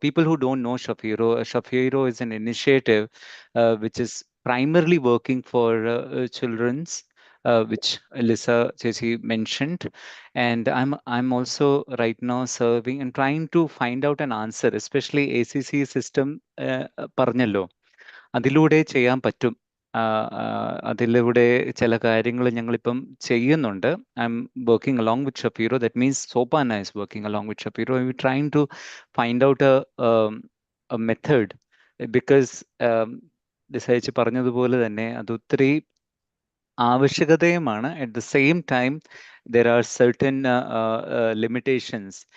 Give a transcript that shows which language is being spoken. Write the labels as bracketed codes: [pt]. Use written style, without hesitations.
[en] People who don't know Shafiro, Shafiro is an initiative which is primarily working for children's, which Alyssa Chechi mentioned, and I'm also right now serving and trying to find out an answer, especially ACC system [ml] പറഞ്ഞല്ലോ അതിലൂടെ ചെയ്യാൻ പറ്റും. അതിലൂടെ ചില കാര്യങ്ങൾ ഞങ്ങളിപ്പം ചെയ്യുന്നുണ്ട്. [en] I'm working along with Shapiro. That means Sopana is working along with Shapiro. We're trying to find out a method because [ml] ഡിസൈച്ച് പറഞ്ഞതുപോലെ തന്നെ അത് ഒത്തിരി ആവശ്യകതയുമാണ്. [en] At the same time, there are certain limitations.